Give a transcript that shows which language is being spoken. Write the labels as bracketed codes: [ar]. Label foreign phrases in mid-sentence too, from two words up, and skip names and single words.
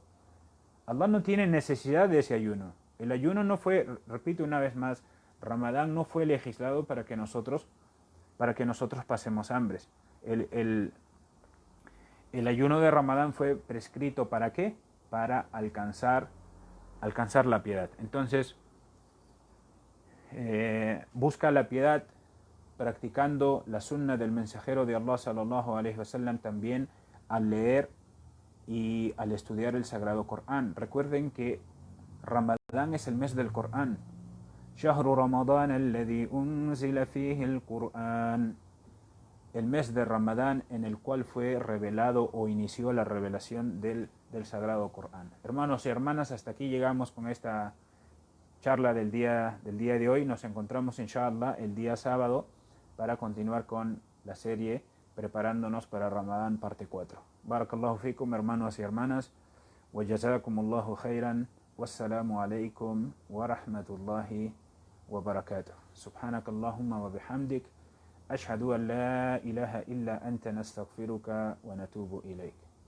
[es] Allah no tiene necesidad de ese ayuno. El ayuno no fue, repito una vez más, Ramadán no fue legislado para que nosotros pasemos hambres. El ayuno de Ramadán fue prescrito ¿para qué? Para alcanzar la piedad. Entonces, busca la piedad practicando la sunna del mensajero de Allah [ar] صلى الله عليه وسلم [es] también al leer y al estudiar el Sagrado Corán. Recuerden que Ramadán es el mes del Corán. [ar] شهر رمضان الذي أنزل فيه القرآن. [es] El mes de Ramadán en el cual fue revelado o inició la revelación del Sagrado Corán. Hermanos y hermanas, hasta aquí llegamos con esta charla del día de hoy. Nos encontramos inshallah el día sábado para continuar con la serie preparándonos para Ramadán parte 4. [ar] بارك الله فيكم, [es] hermanos y hermanas, [ar] وجزاكم الله خيرا. والسلام عليكم ورحمة الله وبركاته. سبحانك اللهم وبحمدك أشهد أن لا إله إلا أنت نستغفرك ونتوب إليك.